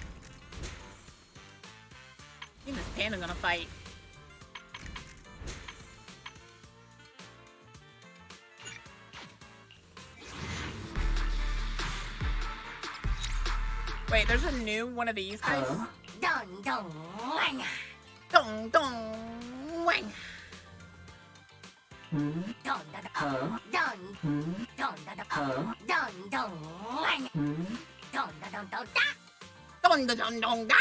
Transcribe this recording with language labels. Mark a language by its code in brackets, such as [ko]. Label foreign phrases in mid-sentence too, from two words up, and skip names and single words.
[en] I think this Panda gonna fight. Wait, there's a new one of these guys? Dong dong wang. Dong dong wang. Dong da da. Dong. Dong da da. Dong dong wang. Dong da dong dong da. Dong da dong dong da.